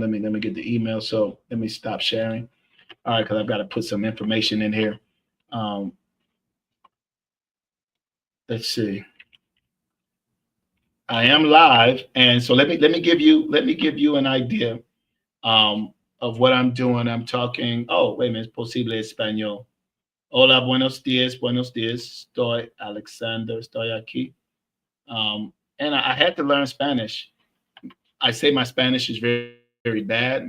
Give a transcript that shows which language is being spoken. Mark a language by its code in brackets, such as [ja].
[en] Let me get the email. So let me stop sharing. All right, because I've got to put some information in here. Um, let's see. I am live, and so let me give you an idea of what I'm doing. I'm talking. Oh, wait a minute. [es] Posible español. Hola, buenos días, buenos días. Estoy Alexander. Estoy aquí. [en] And I had to learn Spanish. I say my Spanish is very, very bad.